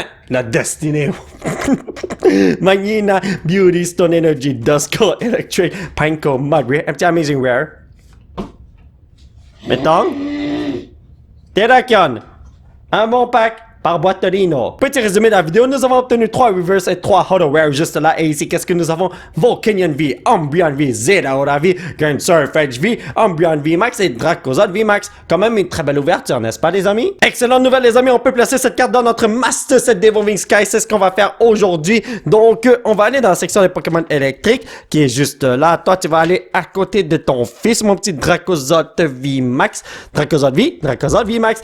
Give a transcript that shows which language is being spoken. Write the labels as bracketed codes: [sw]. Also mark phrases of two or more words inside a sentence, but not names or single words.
[fr] La destinée! Magnina, Beauty, Stone Energy, Duskull, Electric, Panko, Mudray, un petit Amazing Rare. Mettons. Terrakion. Un bon pack par Boitorino. Petit résumé de la vidéo, nous avons obtenu 3 reverse et 3 Holo Rare juste là. Et ici, qu'est-ce que nous avons? Volcanion V, Ombrion V, Zeraora V, Grand Surfetch V, Ombrion V Max et Dracozod V Max. Quand même une très belle ouverture, n'est-ce pas, les amis? Excellente nouvelle, les amis. On peut placer cette carte dans notre Master Set d'Evolving Sky. C'est ce qu'on va faire aujourd'hui. Donc, on va aller dans la section des Pokémon électriques qui est juste là. Toi, tu vas aller à côté de ton fils, mon petit Dracozod V Max. Dracozod V Max.